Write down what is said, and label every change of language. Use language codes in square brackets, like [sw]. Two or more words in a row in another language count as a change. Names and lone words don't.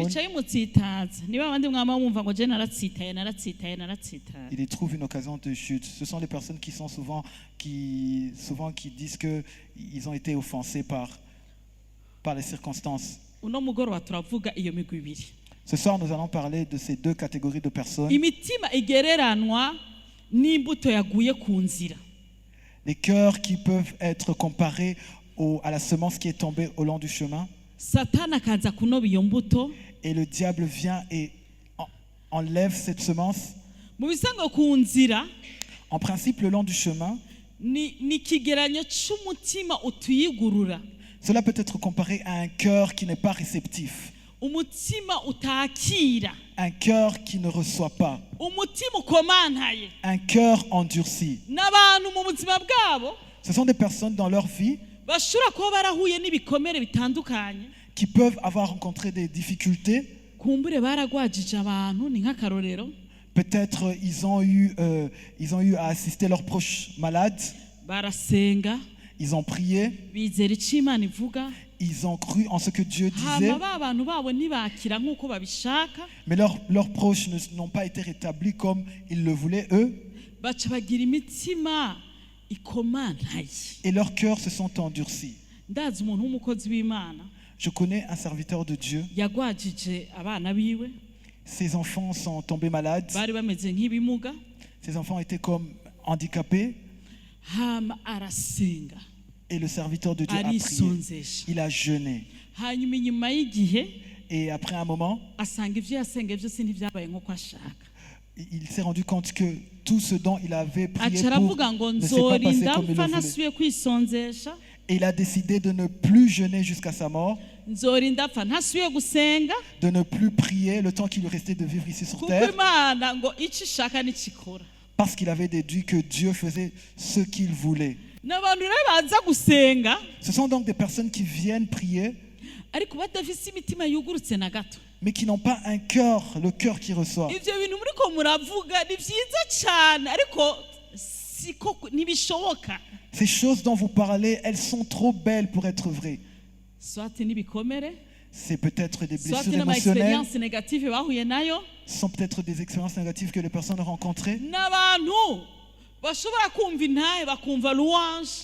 [rn] bica bimutsitaza. Niba abandi mwama wumva ngo je naratsitaye. [fr] il y trouve une occasion de chute. Ce sont les personnes qui sont souvent qui disent que ils ont été offensés par les circonstances. [rn] Uno mugoroba turavuga iyo migwi ibiri. [fr] Ce soir, nous allons parler de ces deux catégories de personnes. [rn] Imitima igereranwa n'imbuto yaguye ku nzira. [fr] Les cœurs qui peuvent être comparés à la semence qui est tombée au long du chemin. [rn] Satani akaza kunoba iyo mbuto. [fr] Et le diable vient et enlève cette semence. [rn] Mu bisanzwe ku nzira [fr] En principe, le long du chemin, [rn] ni ikigeranyo c'umutima utuyigurura. [fr] cela peut être comparé à un cœur qui n'est pas réceptif. [rn] Umutima utakira. [fr] Un cœur qui ne reçoit pas. [rn] Umutima ukomantaye. [fr] Un cœur endurci. [rn] N'abantu mu buzima bwabo [fr] Ce sont des personnes dans leur vie [rn] bashobora kuba barahuye n'ibikomere bitandukanye. [fr] qui peuvent avoir rencontré des difficultés. [rn] Kumbure baragwajije abantu ni nk'akarorero. [fr] Peut-être ils ont eu à assister leurs proches malades. [rn] Barasenga, [fr] Ils ont prié. [rn] bizera ico Imana ivuga. [fr] Ils ont cru en ce que Dieu disait. [rn] Hama ba bantu babo ntibakira nk'uko babishaka. [fr] Mais leurs proches n'ont pas été rétablis comme ils le voulaient eux. [rn] Baca bagira imitima ikomantaye. [fr] Et leurs cœurs se sont endurcis. [rn] Ndazi umuntu w'umukozi w'Imana [fr] Je connais un serviteur de Dieu. [rn] yagwajije abana biwe. [fr] Ses enfants sont tombés malades. [rn] Bari bameze nk'ibimuga. [fr] Ses enfants étaient comme handicapés. [rn] Hama arasenga. [fr] Et le serviteur de Dieu a prié. [rn] Arisonzesha. [fr] Il a jeûné. [rn] Hanyuma inyuma y'igihe [fr] Et après un moment, [rn] asanga ivyo yasenga byose ntivyabaye nk'uko ashaka. [fr] il s'est rendu compte que tout ce dont il avait prié [rn] Aca [fr] pour [rn] aravuga ngo [fr] ne s'est pas passé [rn] nzorinda [fr] comme il le [rn] mpfa [fr] voulait. [rn] ntasubiye kwisonzesha. [fr] Et il a décidé de ne plus jeûner jusqu'à sa mort, [rn] Nzorinda mpfa ntasubiye gusenga. [fr] de ne plus prier le temps qu'il lui restait de vivre ici sur [rn] Kuko [fr] terre, [rn] Imana ngo ico ishaka n'ikikora. [fr] parce qu'il avait déduit que Dieu faisait ce qu'il voulait. [rn] N'abantu rero baza gusenga [fr] Ce sont donc des personnes qui viennent prier, [rn] ariko badafise imitima yugurutse na gato. [fr] mais qui n'ont pas un cœur, le cœur qui reçoit. [rn] Ivyo bintu muriko muravuga ni vyiza cane ariko siko ntibishoboka. [fr] Ces choses dont vous parlez, elles sont trop belles pour être vraies. [rn] Swati n'ibikomere, [fr] C'est peut-être des [rn] swati [fr] blessures émotionnelles, [rn] n' [fr] ama-experience négative [rn] bahuye nayo. [fr] ce sont peut-être des expériences négatives que les personnes ont rencontrées. [rn] N'abantu bashobora kumva intahe bakumva louange.